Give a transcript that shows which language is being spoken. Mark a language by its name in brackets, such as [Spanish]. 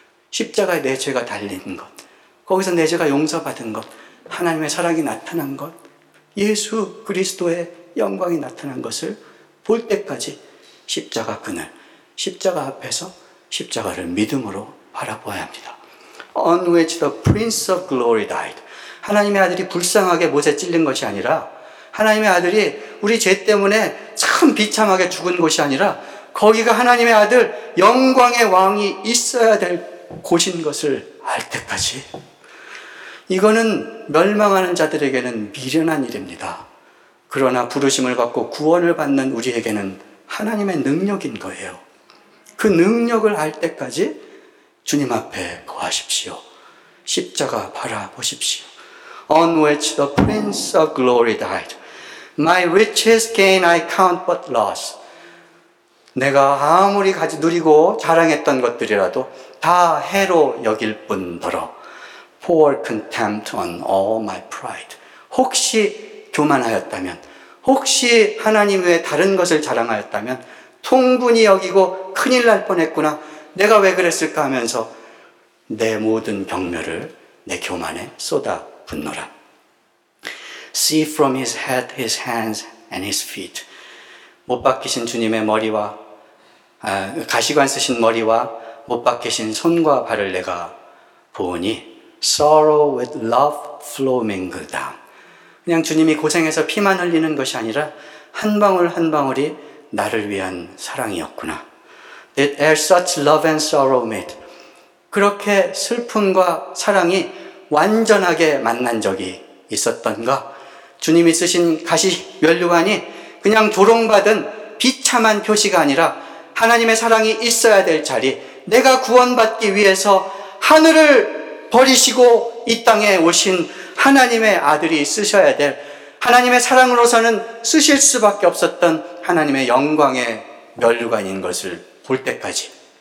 [Korean] 십자가에 내 죄가 달린 것, 거기서 내 죄가 용서받은 것, 하나님의 사랑이 나타난 것, 예수 그리스도의 영광이 나타난 것을 볼 때까지 십자가 그늘, 십자가 앞에서 십자가를 믿음으로 바라보아야 합니다. [English] On which the Prince of Glory died. [Korean] 하나님의 아들이 불쌍하게 못에 찔린 것이 아니라 하나님의 아들이 우리 죄 때문에 참 비참하게 죽은 것이 아니라 거기가 하나님의 아들 영광의 왕이 있어야 될 곳인 것을 알 때까지 이거는 멸망하는 자들에게는 미련한 일입니다. 그러나 부르심을 받고 구원을 받는 우리에게는 하나님의 능력인 거예요. 그 능력을 알 때까지 주님 앞에 거하십시오. 십자가 바라보십시오. [English] On which the Prince of Glory died. My riches gain I count but loss. [Korean] 내가 아무리 가지 누리고 자랑했던 것들이라도 다 해로 여길 뿐더러 [English] Pour contempt on all my pride. [Korean] 혹시 교만하였다면 혹시 하나님 외에 다른 것을 자랑하였다면 통분히 여기고 큰일 날 뻔했구나 내가 왜 그랬을까 하면서 내 모든 경멸을 내 교만에 쏟아 분노라. [English] See from his head, his hands, and his feet. [Korean] 못 박히신 주님의 머리와 가시관 쓰신 머리와 못 박히신 손과 발을 내가 보니 [English] sorrow with love flow mingled down. [Korean] 그냥 주님이 고생해서 피만 흘리는 것이 아니라 한 방울 한 방울이 나를 위한 사랑이었구나. [English] It as such love and sorrow meet. [Korean] 그렇게 슬픔과 사랑이 완전하게 만난 적이 있었던가? 주님이 쓰신 가시 면류관이 그냥 조롱받은 비참한 표시가 아니라 하나님의 사랑이 있어야 될 자리, 내가 구원받기 위해서 하늘을 버리시고 이 땅에 오신 하나님의 아들이 쓰셔야 될, 하나님의 사랑으로서는 쓰실 수밖에 없었던 하나님의 영광의 면류관인 것을 볼 때까지.